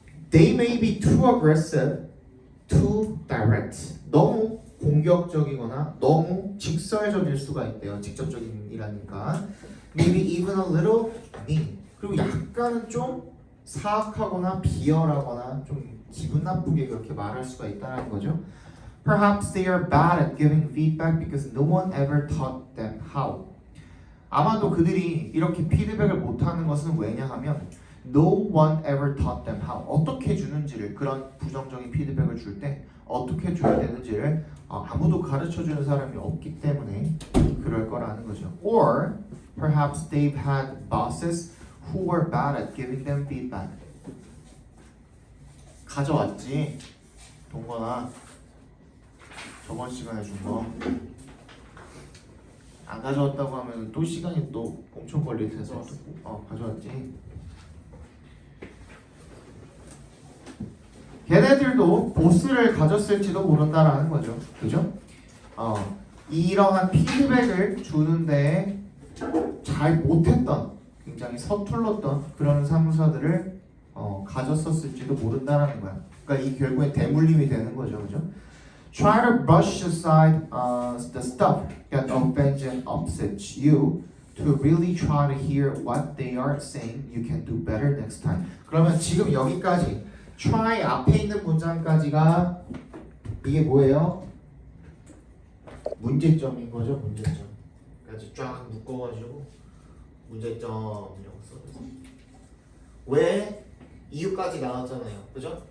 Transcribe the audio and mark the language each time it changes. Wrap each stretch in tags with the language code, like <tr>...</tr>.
<en>They may be too aggressive, too direct.</en> <ko>너무 공격적이거나 너무 직설적일 수가 있대요. 직접적인이라니까.</ko> <en>Maybe even a little mean.</en> <ko>그리고 약간은 좀 사악하거나 비열하거나 좀 기분 나쁘게 그렇게 말할 수가 있다는 거죠.</ko> <en>Perhaps they are bad at giving feedback because no one ever taught them how.</en> <ko>아마도 그들이 이렇게 피드백을 못하는 것은 왜냐하면</ko> <en>No one ever taught them how.</en> <ko>어떻게 주는지를 그런 부정적인 피드백을 줄 때 어떻게 줘야 되는지를 아무도 가르쳐주는 사람이 없기 때문에 그럴 거라는 거죠.</ko> <en>Or perhaps they've had bosses who were bad at giving them feedback.</en> <ko>가져왔지, 동건아. 저번 시간에 준 거. 안 가져왔다고 하면 또 시간이 또 엄청 걸릴 테서 가져왔지. 걔네들도 보스를 가졌을지도 모른다라는 거죠. 그죠? 이러한 피드백을 주는데 잘 못했던, 굉장히 서툴렀던 그런 사무사들을 가졌었을지도 모른다라는 거야. 그러니까 이 결국에 대물림이 되는 거죠. 그죠?</ko> <en>Try to brush aside the stuff that offends and upsets you to really try to hear what they are saying. You can do better next time.</en> <ko>그러면 지금 여기까지 try 앞에 있는 문장까지가 이게 뭐예요? 문제점인 거죠, 문제점. 그래서 쫙 묶어가지고 문제점이라고 써서 왜 이유까지 나왔잖아요, 그죠?</ko>